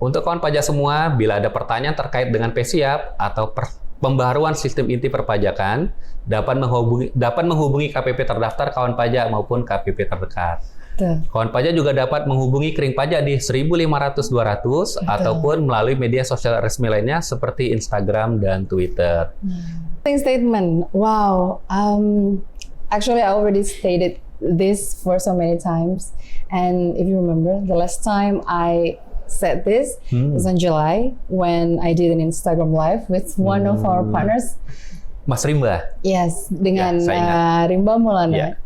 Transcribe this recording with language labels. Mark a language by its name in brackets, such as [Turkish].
[Indonesian] Untuk kawan pajak semua, bila ada pertanyaan terkait dengan pesiap atau pembaharuan sistem inti perpajakan, dapat menghubungi KPP terdaftar kawan pajak maupun KPP terdekat. Kawan pajak juga dapat menghubungi Kering Pajak di 1500 200 ataupun melalui media sosial resmi lainnya seperti Instagram dan Twitter. [English] Statement. Wow. Actually, I already stated this for so many times, and if you remember, the last time I said this was in July when I did an Instagram live with one of our partners, [Indonesian] Mas Rimba. Yes, dengan Rimba Maulana.